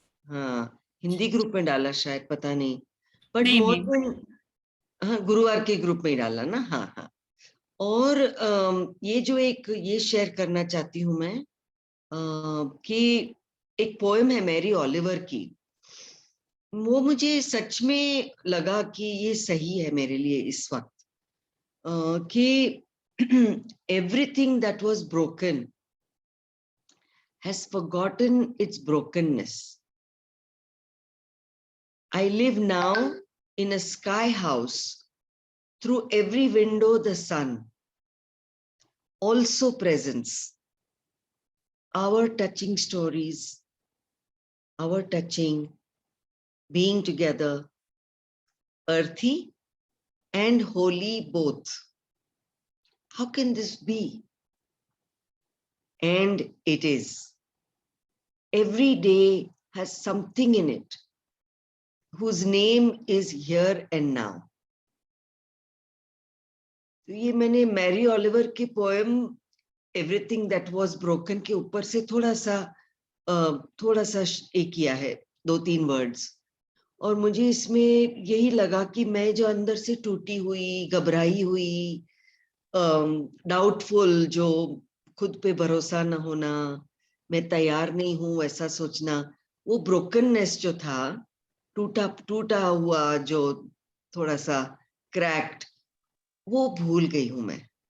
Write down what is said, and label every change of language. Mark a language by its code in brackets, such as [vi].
[hi] हाँ, हिंदी ग्रुप में डाला शायद, पता नहीं, बट नहीं मोर नहीं, देन, हाँ गुरुवार के ग्रुप में ही डाला ना। हाँ हाँ। और ये जो एक ये शेयर करना चाहती हूँ मैं, कि एक पोएम है मैरी ओलिवर की। वो मुझे सच में लगा कि ये सही है मेरे लिए इस वक्त, कि [en] everything that was broken has forgotten its brokenness. I live now in a sky house, through every window the sun, also presence, our touching stories, our touching, being together, earthy and holy both. How can this be? And it is. Every day has something in it whose name is here and now. [hi] तो ये मैंने Mary Oliver की poem everything that was broken के ऊपर से थोड़ा सा एक किया है, 2-3 वर्ड्स। और मुझे इसमें यही लगा कि मैं जो अंदर से टूटी हुई, घबराई हुई, डाउटफुल, जो खुद पे भरोसा न होना, मैं तैयार नहीं हूं ऐसा सोचना, वो ब्रोकननेस जो था, टूटा टूटा हुआ, जो थोड़ा सा क्रैक्ड, वो भूल गई हूं मैं।